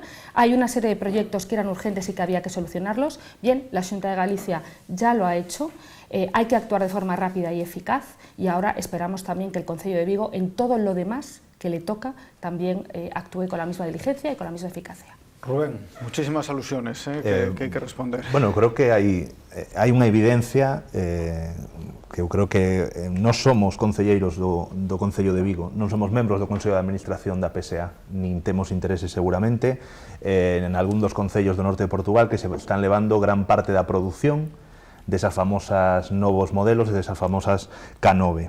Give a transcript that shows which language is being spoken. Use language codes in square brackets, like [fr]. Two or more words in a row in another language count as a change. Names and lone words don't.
[es] Hay una serie de proyectos que eran urgentes y que había que solucionarlos. Bien, la Xunta de Galicia ya lo ha hecho. Hay que actuar de forma rápida y eficaz, y ahora esperamos también que el Concello de Vigo, en todo lo demás que le toca, también actúe con la misma diligencia y con la misma eficacia. Rubén, muchísimas alusiones que hay que responder. [gl] Bueno, creo que hai unha evidencia que eu creo que non somos concelleiros do Concello de Vigo, non somos membros do Consello de Administración da PSA, nin temos intereses seguramente en algún dos concellos do norte de Portugal que se están levando gran parte da produción desas famosas novos modelos, desas famosas K9.